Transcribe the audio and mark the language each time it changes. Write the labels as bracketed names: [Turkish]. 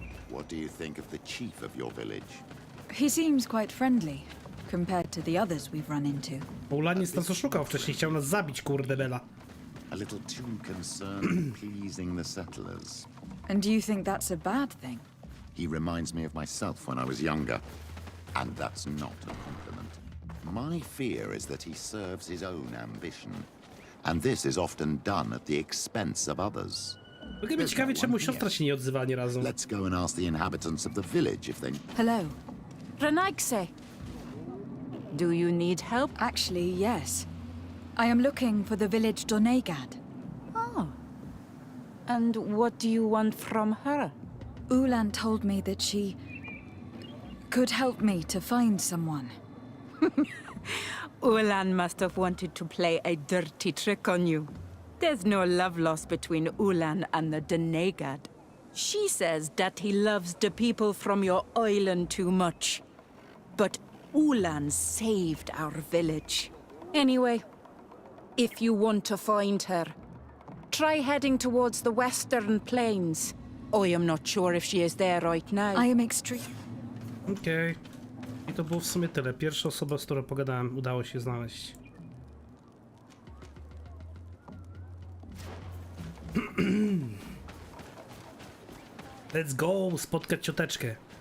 [English] What do you think of the chief of your village? He seems quite friendly, compared to the others we've run into. [Polish] Bo Ulan jest nas oszukał wcześniej, chciał nas zabić, kurde bela. [English] A little too concerned with pleasing the settlers. And do you think that's a bad thing? He reminds me of myself when I was younger. And that's not a compliment. My fear is that he serves his own ambition. And this is often done at the expense of others. [Polish] W ogóle mnie ciekawi, czemu siostra się nie odzywa ani razu. [English] Let's go and ask the inhabitants of the village if they... Hello. Renaikse. Do you need help? Actually, yes. I am looking for the village Donegad. Oh. And what do you want from her? Ulan told me that she could help me to find someone. Ulan must have wanted to play a dirty trick on you. There's no love lost between Ulan and the Donegad. She says that he loves the people from your island too much. But Ulan saved our village. Anyway, if you want to find her, try heading towards the western plains. I am not sure if she is there right now. I am extreme. [Polish] Okej. I to było w sumie tyle. Pierwsza osoba, z którą pogadałem, udało się znaleźć. [English] Let's go! [Polish] Spotkać cioteczkę.